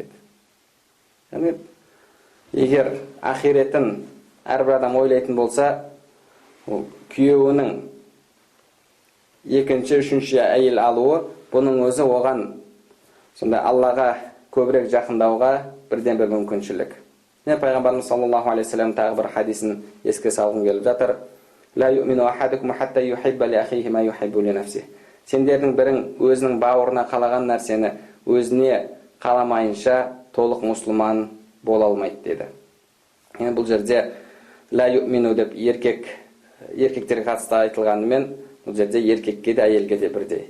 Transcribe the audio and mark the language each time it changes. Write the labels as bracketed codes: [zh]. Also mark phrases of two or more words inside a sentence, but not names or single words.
[kk] Яғни, егер ақиретін әрбір адам ойлайтын болса, күйеуінің екінші, үшінші әйел алуы, бұның өзі оған сонда Аллаға көбірек жақындауға бірден бір мүмкіншілік. Пайғамбарымыз [ar] صلى الله عليه وسلم [kk] тағы бір хадисін еске салғым келіп жатыр. [ar] لا يؤمن أحدكم حتى يحب لأخيه ما يحب لنفسه. [kk] Сендердің бірің өзінің бауырына қалаған нәрсені өзіне қаламайынша толық мұсылман бола алмайды деді. Енді бұл жерде [ar] لا يؤمن [kk] деп еркектерге қатысты айтылғанымен, бұл жерде еркекке де әйелге де бірдей.